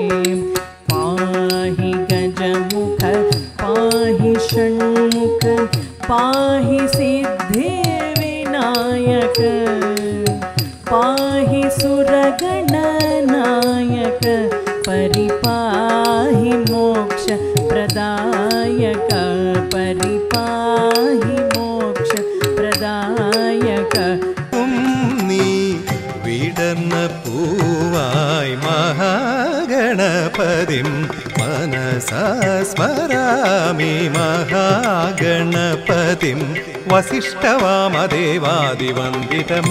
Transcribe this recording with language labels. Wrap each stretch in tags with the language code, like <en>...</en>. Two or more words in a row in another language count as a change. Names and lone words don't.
<sa>ಪಾಹಿ ಗಜಮುಖ ಪಾಹಿ ಷಣ್ಮುಖ ಪಾಹಿ ಸಿದ್ಧಿ ವಿನಾಯಕ ಪಾಹಿ ಸುರಗಣ ನಾಯಕ ಪರಿಪಾಹಿ ಮೋಕ್ಷ ಪ್ರದಾಯಕ ಪರಿಪಾಹಿ ಮೋಕ್ಷ ಪ್ರದಾಯಕ</sa> <ml>നീ വിടർന്ന പൂവായി</ml> <sa>മഹാഗണപതിം മനസാ സ്മരാമി മഹാഗണപതിം വസിഷ്ഠവാമദേവാദിവന്ദിത</sa>